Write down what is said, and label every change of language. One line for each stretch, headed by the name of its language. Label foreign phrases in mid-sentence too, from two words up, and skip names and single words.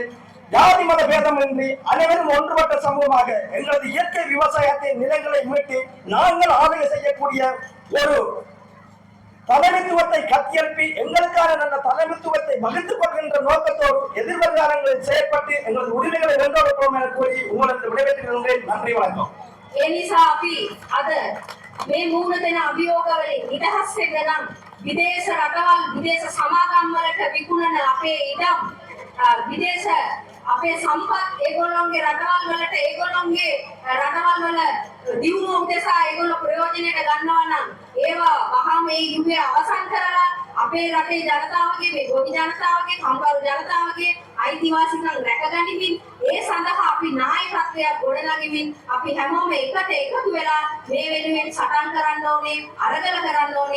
Tamil: ஜாதி மத பேதமின்றி அனைவரும் ஒன்றுபட்ட சமூகமாக எங்களது இயற்கை விவசாயத்தை நிலங்களை மீட்டு நாங்கள் ஆளுகை செய்யக்கூடிய ஒரு தலைமைத்துவத்தை கட்டியெழுப்பி எங்களுக்கான நல்ல தலைமைத்துவத்தை வகுத்துக் கொள்கின்ற நோக்கத்தோடு எதிர்வரும் செயற்பட்டு எங்களது உரிமைகளை வென்றோடுவோம் என கூறி உங்களுக்கு விடைபெற்றுகின்றேன். நன்றி, வணக்கம்.
Sinhala: ඒ නිසා අපි අද මේ මූණ දෙන අභියෝගවලින් නිදහස් වෙන්න නම් විදේශ රටවල් විදේශ සමාගම් වලට විකුණන අපේ ඉඩම් විදේශ අපේ සම්පත් ඒගොල්ලෝගේ රටවල් වලට ඒගොල්ලෝගේ රටවල් වල දියුණුව උදෙසා ඒගොල්ලෝ ප්‍රයෝජනයට ගන්නවා නම් ඒවා වහාම මේ යුගය අවසන් කරලා අපේ රටේ ජනතාවගේ මේ ගොවි ජනතාවගේ කම්කරු ජනතාවගේ අයිතිවාසිකම් රැකගනිමින් ඒ සඳහා අපි නායකත්වයක් ගොඩනගමින් අපි හැමෝම එකට එකතු වෙලා මේ වෙනුවෙන් සටන් කරන්න ඕනේ, අරගල කරන්න ඕනේ.